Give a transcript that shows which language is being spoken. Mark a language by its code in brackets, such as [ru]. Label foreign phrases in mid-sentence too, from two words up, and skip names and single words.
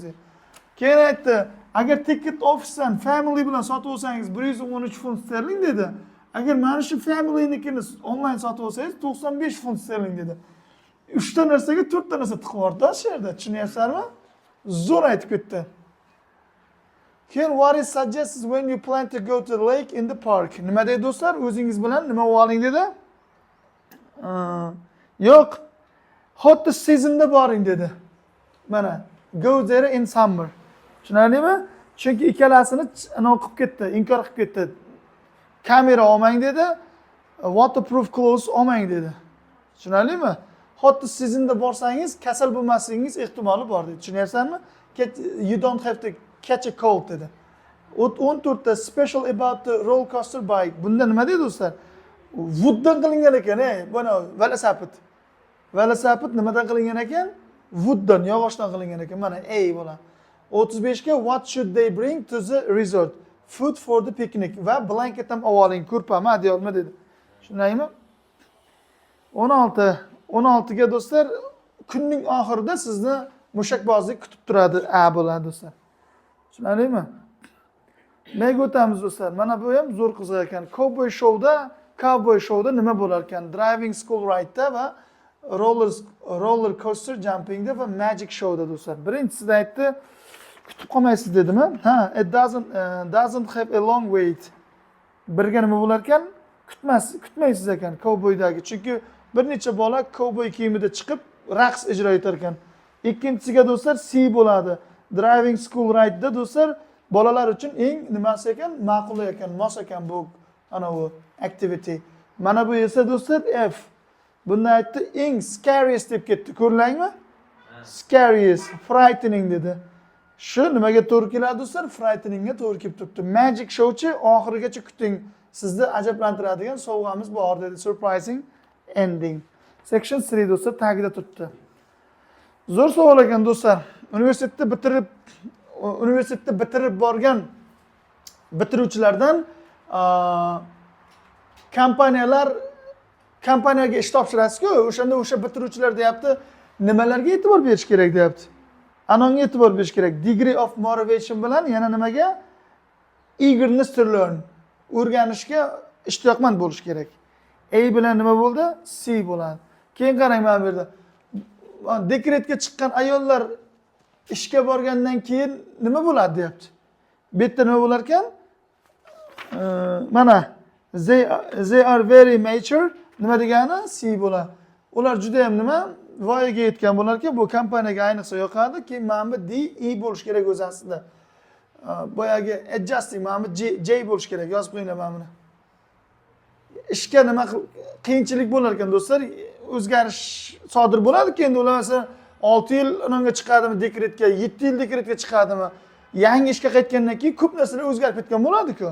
[uz] Keyin aytdi, agar [en] ticket officedan [uz] family bilan sotib olsangiz 113 funt sterling dedi. Agar mana shu familynikini onlayn sotib olsangiz 95 funt sterling dedi. 3 ta narsaga 4 ta narsa tiqib yubordi shu yerda. Tushunyapsizlarmi? Zo'r aytib ketdi. [en] Keyin what is suggests when you plan to go to the lake in the park? [uz] Nima deydi do'stlar? O'zingiz bilan nima oling dedi? Yo'q. [en] Hot seasonda [uz] boring dedi. [en] Mana go there in summer. [uz] Tushunarlimi? Chunki ikkalasini ana o'qib ketdi, inkor qilib ketdi. Kamera olmang dedi, [en] waterproof clothes [uz] olmang dedi. Tushunarlimi? [en] Hot seasonda [uz] borsangiz kasal bo'lmasligingiz ehtimoli bor dedi. Tushunyapsizlarmi? [en] You don't have to catch a cold dedi. 14 ta special about the roller coaster bike. [uz] Bunda nima deydi do'stlar? Wooddan qilingan ekan, buni velosiped. Velosiped nimadan qilingan ekan? Wooddan, yog'ochdan qilingan ekan. Mana bola. [en] 35 ga what should they bring to the resort? Food for the picnic [uz] va blanket ham oling, ko'rpami, adyolmi dedi. Tushunaymi? 16 ga do'stlar, kunning oxirida sizni mushakbozlik kutib turadi, bo'ladi do'stlar. Tushunarlimi? Nega o'tamiz do'stlar? Mana bu ham zo'r qiziq ekan. [en] Cowboy showda [uz] nima bo'lar ekan? [en] Driving school ride'da [uz] va [en] roller coaster jumpingda [uz] va [en] magic showda [uz] do'stlar. Birinchisida aytdi, kutib qolmaysiz dedimi? [en] It doesn't have a long wait. [uz] Birga nima bo'lar ekan? Kutmaysiz ekan cowboydagi. Chunki bir necha bola cowboy kiyimida chiqib raqs ijro etar ekan. Ikkinchisiga do'stlar C bo'ladi. [en] Driving school ride'da [uz] do'stlar bolalar uchun eng nimasi ekan? Ma'qul ekan, mos ekan bu ana u activity. Mana bu esa do'stlar F. Bunda aytdi eng scariest deb ketdi. Ko'rlangmi? [en] Scariest, frightening [uz] dedi. Shu nimaga to'g'ri keladi do'stlar? Frighteningga to'g'ri kelib turibdi. [en] Magic showchi [uz] oxirigacha kuting. Sizni ajablantiradigan sovg'amiz bor dedi. [en] Surprising ending. Section 3 [uz] do'stlar tagida turibdi. Zo'r savol ekan do'stlar. Universitetni bitirib borgan bitiruvchilardan kompaniyaga ish topshirasiz-ku, o'shanda o'sha bitiruvchilar deyapti, nimalarga e'tibor berish kerak deyapti. Anonga e'tibor berish kerak. [en] Degree of motivation [uz] bilan yana nimaga? [en] Eagerness to learn. [uz] O'rganishga ishtiyoqmand bo'lish kerak. A bilan nima bo'ldi? C bo'ladi. Keyin qarang mana bu yerda. Dekretga chiqqan ayollar ishga borgandan keyin nima bo'ladi deyapti. Bu yerda nima bo'lar ekan? Mana [en] they are very mature [uz] nima degani? C bo'ladi. Ular juda ham nima? Voyaga yetgan bo'lar ekan, bu kompaniyaga ayniqsa yoqadi. Keyin mana bu D, E bo'lish kerak o'zi aslida. Boyagi adjusting mana bu J bo'lish kerak. Yozib qo'yinglar mana buni. Ishga nima qiyinchilik bo'lar ekan do'stlar, o'zgarish sodir bo'ladi-ku, endi ular masalan 6 yil unga chiqadimi dekretga, 7 yil dekretga chiqadimi, yangi ishga qaytgandan keyin ko'p narsalar o'zgarib ketgan bo'ladi-ku.